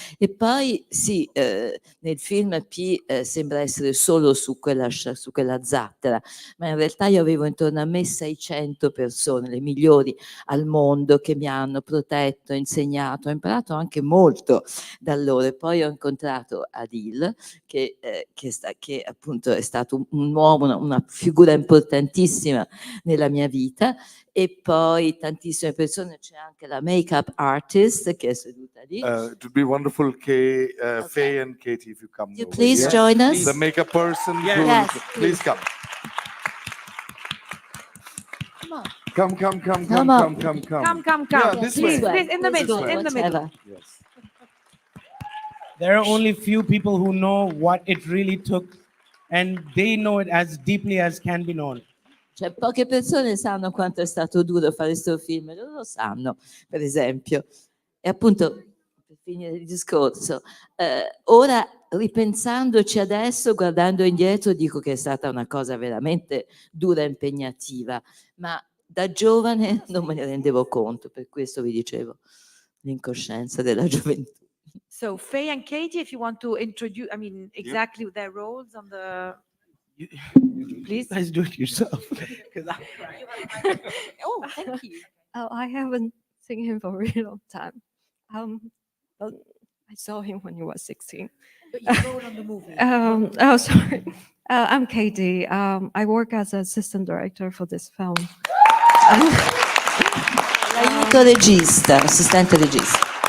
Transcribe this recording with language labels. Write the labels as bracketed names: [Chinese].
[Italian] E poi sì, nel film P sembra essere solo su quella zattera, ma in realtà io avevo intorno a me 600 persone, le migliori al mondo, che mi hanno protetto, insegnato, ho imparato anche molto da loro. E poi ho incontrato Adil, che appunto è stato un uomo, una figura importantissima nella mia vita, e poi tantissime persone, c'è anche la make-up artist che è seduta lì. [English] It would be wonderful, Faye and Katie, if you come. You please join us. The makeup person, Yes, please come. Come on. Come. Come. Yeah, this way. Please, in the middle, way. in the middle. Yes. There are only few people who know what it really took, and they know it as deeply as can be known. [Italian] Cioè, poche persone sanno quanto è stato duro fare questo film, loro lo sanno, per esempio. E appunto, per finire il discorso, ora ripensandoci adesso, guardando indietro, dico che è stata una cosa veramente dura e impegnativa, ma da giovane non me ne rendevo conto, per questo vi dicevo, l'incoscienza della gioventù. [English] So Faye and Katie, if you want to introduce, exactly their roles on the. Please. You guys do it yourself. Oh, thank you. Oh, I haven't seen him for a really long time. I saw him when he was 16. But you wrote on the movie. Oh, sorry. I'm Katie. I work as assistant director for this film. [Italian] Aiuto regista, assistente regista.